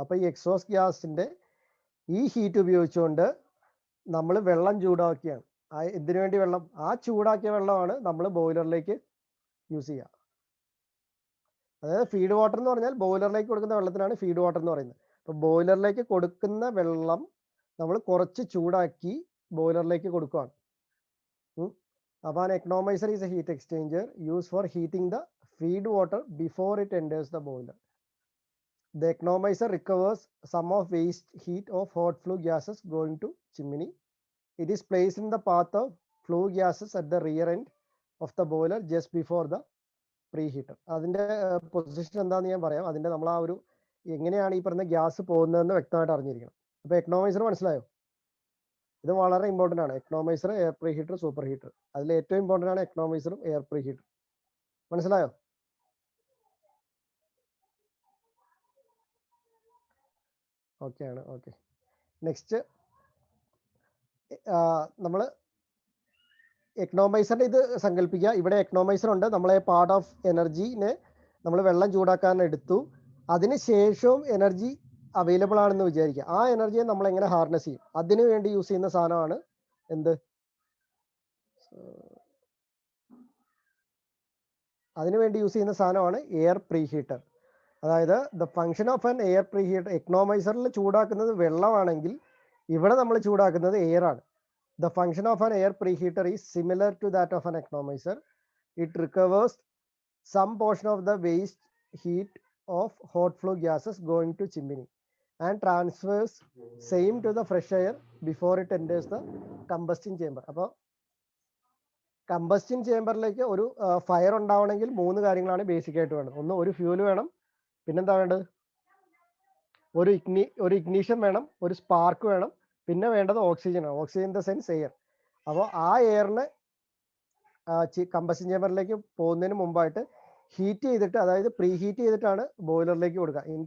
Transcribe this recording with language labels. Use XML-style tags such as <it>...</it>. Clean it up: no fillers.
<ml>അപ്പോൾ ഈ എക്സോസ്റ്റ് ഗ്യാസിന്റെ ഈ ഹീറ്റ് ഉപയോഗിച്ചുകൊണ്ട് നമ്മൾ വെള്ളം ചൂടാക്കിയാണ്. എന്തിനു വേണ്ടി വെള്ളം? ആ ചൂടാക്കിയ വെള്ളമാണ് നമ്മൾ ബോയിലറിലേക്ക് യൂസ് ചെയ്യുക. അതായത് ഫീഡ് വാട്ടർ എന്ന് പറഞ്ഞാൽ ബോയിലറിലേക്ക് കൊടുക്കുന്ന വെള്ളത്തിനാണ് ഫീഡ് വാട്ടർ എന്ന് പറയുന്നത്. അപ്പോൾ ബോയിലറിലേക്ക് കൊടുക്കുന്ന വെള്ളം നമ്മൾ കുറച്ച് ചൂടാക്കി ബോയിലറിലേക്ക് കൊടുക്കുകയാണ്. അപ്പോൾ</ml> <en>an economizer is a heat exchanger used for heating the feed water before it enters the boiler. The economizer recovers some of waste heat of hot flue gases going to chimney. It is placed in the path of flue gases at the rear end of the boiler just before the preheater.</en> <ml>അതിന്റെ position എന്താണെന്ന് ഞാൻ പറയാം. അതിന്റെ നമ്മൾ ആ ഒരു എങ്ങനെയാണ് ഈ പറഞ്ഞ ഗ്യാസ് പോകുന്നതെന്ന് വ്യക്തമായിട്ട് അറിഞ്ഞിരിക്കണം. അപ്പോൾ എക്കണോമൈസർ മനസ്സിലായോ? ഇത് വളരെ ഇമ്പോർട്ടൻ്റ് ആണ്. Economiser, air pre heater, super heater. അതിൽ ഏറ്റവും ഇമ്പോർട്ടൻ്റ് ആണ് എക്കണോമൈസറും എയർ പ്രീ ഹീറ്റർ. മനസ്സിലായോ? ഓക്കെ ആണ്. ഓക്കെ. നെക്സ്റ്റ് നമ്മൾ എക്കണോമൈസറിന്റെ ഇത് സങ്കല്പിക്കുക, ഇവിടെ എക്കണോമൈസർ ഉണ്ട്, നമ്മളെ പാർട്ട് ഓഫ് എനർജിനെ നമ്മൾ വെള്ളം ചൂടാക്കാൻ എടുത്തു, അതിന് ശേഷവും എനർജി അവൈലബിൾ ആണെന്ന് വിചാരിക്കുക. ആ എനർജിയെ നമ്മൾ എങ്ങനെ ഹാർനസ് ചെയ്യും? അതിനു വേണ്ടി യൂസ് ചെയ്യുന്ന സാധനമാണ് എന്ത്? അതിനുവേണ്ടി യൂസ് ചെയ്യുന്ന സാധനമാണ് എയർ പ്രീ ഹീറ്റർ. അതായത്</ml> <en>the function of an air preheater,</en> <ml>എക്കണോമൈസറിൽ ചൂടാക്കുന്നത് വെള്ളമാണെങ്കിൽ ഇവിടെ നമ്മൾ ചൂടാക്കുന്നത് എയർ ആണ്.</ml> <en>The function of an air preheater is similar to that of an economizer. It recovers some portion of the waste heat of hot flue gases going to chimney and transfers same to the fresh air before it enters the combustion chamber.</en> <ml>അപ്പോൾ കമ്പസ്റ്റിൻ ചേമ്പറിലേക്ക് ഒരു fire ഉണ്ടാവണമെങ്കിൽ 3 കാര്യങ്ങളാണ് basic ആയിട്ട് വേണ്ടത്. ഒന്ന്, ഒരു fuel വേണം, പിന്നെന്താ വേണ്ടത്? ഒരു ഇഗ്നീഷൻ വേണം, ഒരു സ്പാർക്ക് വേണം, പിന്നെ വേണ്ടത് ഓക്സിജൻ ആണ്.</ml> <en>Oxygen in the sense air.</en> <ml>അപ്പോൾ ആ എയറിന് കമ്പഷൻ ചേമ്പറിലേക്ക് പോകുന്നതിന് മുമ്പായിട്ട് ഹീറ്റ് ചെയ്തിട്ട്, അതായത് പ്രീ ഹീറ്റ് ചെയ്തിട്ടാണ് ബോയിലറിലേക്ക് കൊടുക്കുക.</ml>